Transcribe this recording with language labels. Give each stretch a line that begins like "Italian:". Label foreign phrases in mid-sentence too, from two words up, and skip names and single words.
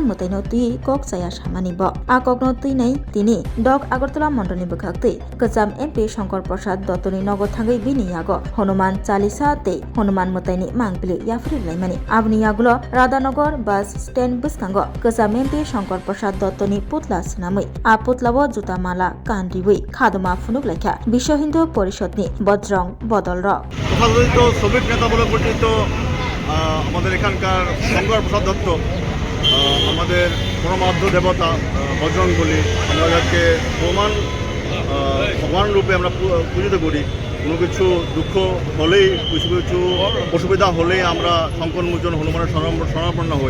Kok Borok: मोताइनो तुई कक जाया सामानि ब आ ककनो तुइनै तिनि डक आगरतला मण्डलनि बोखाक्ति कचाम एमपी शंकर प्रसाद दत्तनि नगद थांगै बिनि याग हनुमान चालिसा ते हनुमान मोताइनि मांगबिलि याफरि लाइमानि आबनि यागुलो राधानगर बास स्टैंड बस्कांग कचाम एमपी शंकर प्रसाद दत्तनि पुतला सिनामै आ पुतलाव जुता माला कानरिबै खादमा फुनुक लाइखा विश्व हिंदू परिषदनि बजरंग बदल
Bangla: তথাকথিত শ্রমিক নেতা বলে পরিচিত আমাদের এখানকার শঙ্কর প্রসাদ দত্ত আমাদের পরমার্থ দেবতা বজরং বলি আমরা যাকে ভগবান রূপে আমরা পূজিত করি। কোনো কিছু দুঃখ হলেই কিছু অসুবিধা হলেই আমরা শঙ্করমোচন হনুমানের শরণাপন্ন হই।